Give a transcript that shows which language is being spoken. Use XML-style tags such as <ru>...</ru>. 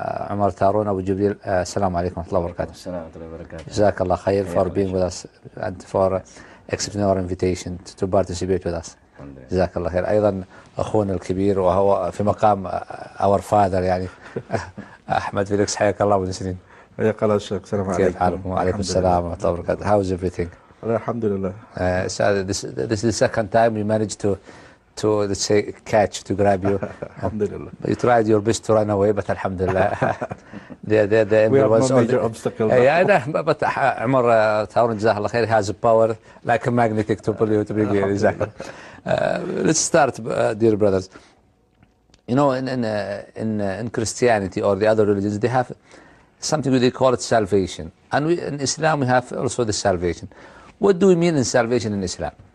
<ar>عمر تارون أبو جبريل، السلام عليكم ورحمة الله وبركاته. السلام عليكم وبركاته. جزاك الله خير</ar> <en>for being with us and for accepting our invitation to participate with us.</en> <ar>جزاك الله خير. أيضا أخونا الكبير وهو في مقام</ar> <en>our father</en> <ar>يعني أحمد فيليكس، حياك الله من سنين. حياك الله الشيخ، السلام عليكم. كيف حالكم؟ وعليكم السلام ورحمة الله وبركاته.</ar> <en>How is everything؟</en> <ar>الحمد لله.</ar> <en>This is the second time we managed to let's say catch to grab you.</en> <ar>الحمد لله.</ar> <en>You tried your best to run away, but</en> <ar>الحمد لله.</ar> <en>The we have no major obstacle. Yeah, but عمر تارون</en> <ar>جزاه الله خير</ar> <en>has a power like a magnetic to pull you to bring you. Let's start, dear brothers. You know, in Christianity or the other religions, they have something they call it salvation, and we, in Islam we have also the salvation. What do we mean in salvation in Islam?</en>